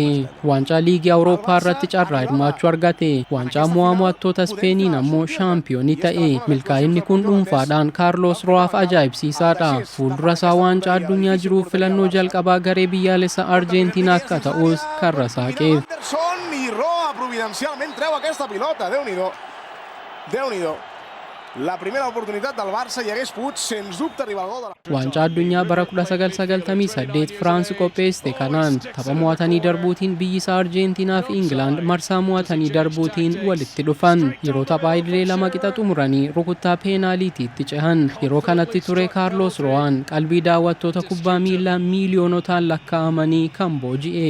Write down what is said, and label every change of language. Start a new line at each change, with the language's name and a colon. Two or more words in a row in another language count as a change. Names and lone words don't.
Oromo: Waancaa liigii Awurooppaa irratti carraa hirmaachuu argate. Waancaa mo'attoota Speeniin ammoo shaampiyoonii ta'e. Milkaa'inni kun dhuunfaadhaan Carlos Ro'aaf ajaa'ibsiisaadha. Fuuldura isaa waancaa addunyaa jiruuf filannoo jalqabaa garee biyyaalessa Arjentiinaa akka ta'us karra saaqeef.
Catalan: Providencialment treu aquesta pilota, Déu-n'hi-do. Déu-n'hi-do. La primera oportunitat del Barça i hagués pogut sens dubte arribar al gol de la...
Oromo: Waancaa addunyaa bara 1998 Firaansi qopheessite kanaan tapha mo'atanii darbuutiin biyyi isaa Arjentiinaa fi Ingilaand marsaa mo'atanii darbuutiin walitti dhufan. Yeroo taphaa idilee lama qixa xumuranii rukuttaa peenaaliitiitti cehan. Yeroo kanatti ture Carlos Ro'aan qalbii daawwattoota kubbaa miilaa miiliyoonotaan lakkaa'amanii kan booji'e.